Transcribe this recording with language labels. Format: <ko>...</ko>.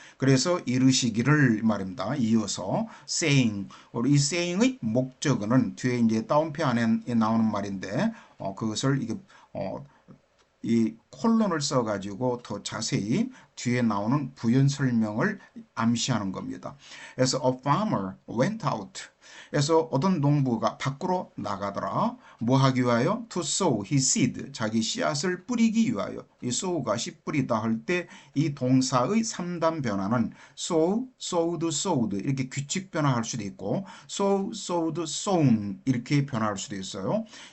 <ko>그래서 이르시기를 이 말입니다. 이어서 saying, 이 saying의 목적어는 뒤에 이제 따옴표 안에 나오는 말인데 그것을 이게 이 콜론을 써가지고 더 자세히 뒤에 나오는 부연 설명을 암시하는 겁니다.</ko> <en>그래서 a farmer went out.</en> <ko>그래서 어떤 농부가 밖으로 나가더라. 뭐 하기 위하여?</ko> <en>To sow his seed.</en> <ko>자기 씨앗을 뿌리기 위하여. 이 sow가 씨 뿌리다 할 때 이 동사의 3단 변화는 sow, sowed, sowed 이렇게 규칙 변화할 수도 있고 sow, sowed, sown 이렇게 변화할 수도 있어요.</ko>